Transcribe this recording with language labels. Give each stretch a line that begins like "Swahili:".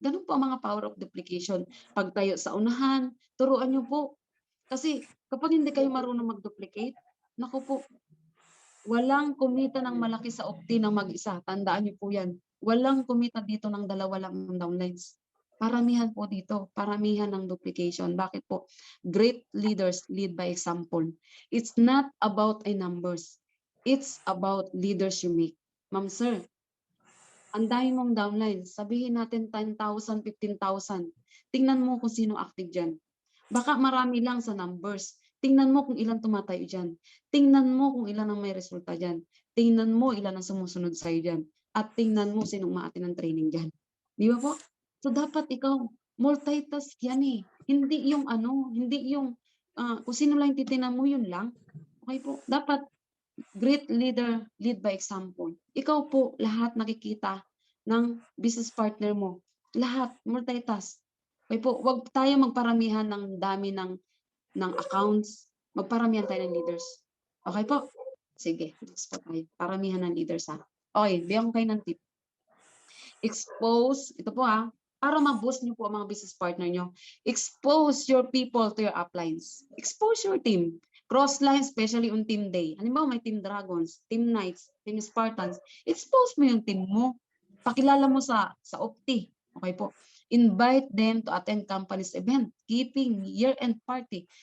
Filipino: Gano'n po ang mga power of duplication. Pagtayo sa unahan, turuan niyo po. Kasi kapag hindi kayo marunong mag-duplicate, naku po, walang kumita ng malaki sa Opti ng mag-isa, tandaan niyo po 'yan. Walang kumita dito ng dalawa lang ng downlines. Paramihan po dito, paramihan ng duplication. Bakit po?
English: Great leaders lead by example. It's not about a numbers, it's about leaders you make.
Filipino: Ma'am, sir, ang dami mong downlines, sabihin natin 10,000, 15,000. Tingnan mo kung sino active diyan. Baka marami lang sa numbers. Tingnan mo kung ilan tumatayo diyan. Tingnan mo kung ilan ang may resulta diyan. Tingnan mo ilan ang sumusunod sa'yo diyan. At tingnan mo sinong umaattend ng training diyan. 'Di ba po? So dapat ikaw multitask 'yan, eh. Hindi yung ano, hindi yung, kung sino lang yung titingnan mo yun lang. Okey po, dapat
English: great leader lead by example.
Filipino: Ikaw po lahat nakikita ng business partner mo, lahat multitask. Okey po, 'wag tayo magparamihan ng dami ng accounts, magparamihan tayo ng leaders. Okey po? Sige, next po tayo, paramihan ng leaders, Okey, bigyan ko kayo ng tip. Expose, ito po, para ma-boost niyo po ang mga business partner niyo.
English: Expose your people to your uplines. Expose your team. Cross-line, especially on team day.
Filipino: Halimbawa, may team Dragons, team Knights, team Spartans. Expose mo yung team mo. Pakilala mo sa Opti. Okay po.
English: Invite them to attend company's event, keeping year-end party.